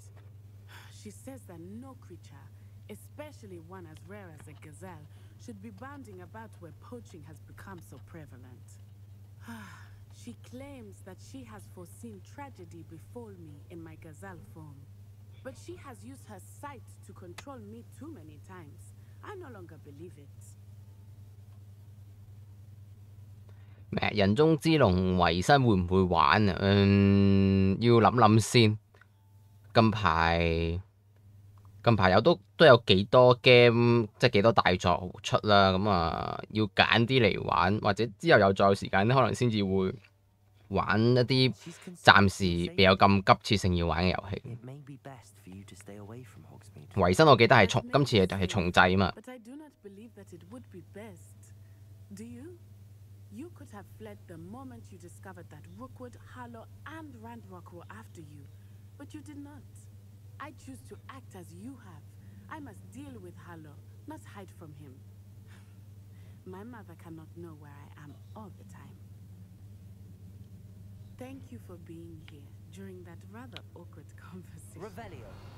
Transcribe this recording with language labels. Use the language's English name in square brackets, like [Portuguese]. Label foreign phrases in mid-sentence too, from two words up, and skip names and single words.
[English] She says that no creature, especially one as rare as a gazelle, should be bounding about where poaching has become so prevalent. She claims that she has foreseen tragedy befall me in my gazelle form. But she has used her sight to control me too many times. I no longer believe it. [Cantonese] 咩人中之龍維新會唔會玩啊？要諗諗先。近排都有幾多 game， 即係幾多大作出啦。咁啊，要揀啲嚟玩，或者之後再有時間，可能先至會玩一啲暫時未有咁急切性要玩嘅遊戲。維新我記得係今次係重製啊嘛。 [English] You could have fled the moment you discovered that Rookwood, Harlow, and Randrock were after you, but you did not. I choose to act as you have. I must deal with Harlow, not hide from him. My mother cannot know where I am all the time. Thank you for being here during that rather awkward conversation. Revelio.